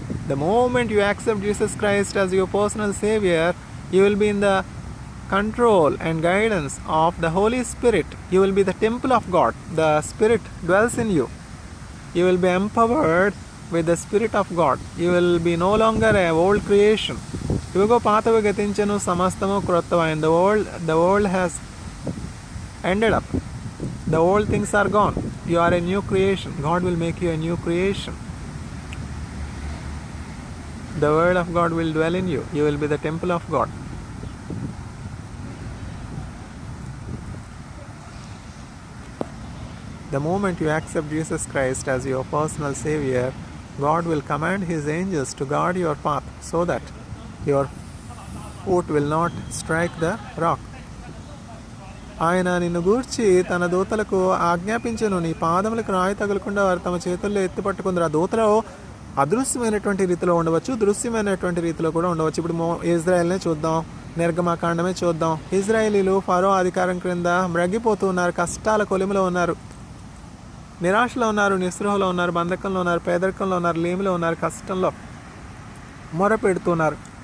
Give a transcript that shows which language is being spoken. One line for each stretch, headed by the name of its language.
English: The moment you accept Jesus Christ as your personal Savior, you will be in the control and guidance of the Holy Spirit. You will be the temple of God. The Spirit dwells in you. You will be empowered with the Spirit of God. You will be no longer a old creation.
Telugu: ఇవిగో పాతవి గతించెను సమస్తము క్రొత్తమైంది.
English: The world has ended up. The old things are gone. You are a new creation. God will make you a new creation. The word of God will dwell in you. You will be the temple of God. The moment you accept Jesus Christ as your personal Savior, God will command His angels to guard your path so that your foot will not strike the rock.
Telugu: ఆయన నిన్ను గూర్చి తన దూతలకు ఆజ్ఞాపించెను, నీ పాదములకు రాయి తగలకుండా వారు తమ చేతుల్లో ఎత్తి పట్టుకుందరు. ఆ దూతలో అదృశ్యమైనటువంటి రీతిలో ఉండవచ్చు, దృశ్యమైనటువంటి రీతిలో కూడా ఉండవచ్చు. ఇప్పుడు ఇజ్రాయెల్నే చూద్దాం, నిర్గమాకాండమే చూద్దాం. ఇజ్రాయేలీలు ఫరో అధికారం క్రింద మ్రగ్గిపోతూ ఉన్నారు, కష్టాల కొలిమిలో ఉన్నారు, నిరాశలో ఉన్నారు, నిస్పృహలో ఉన్నారు, బంధకంలో ఉన్నారు, పేదరికంలో ఉన్నారు, లేమిలో ఉన్నారు, కష్టంలో మొర పెడుతున్నారు.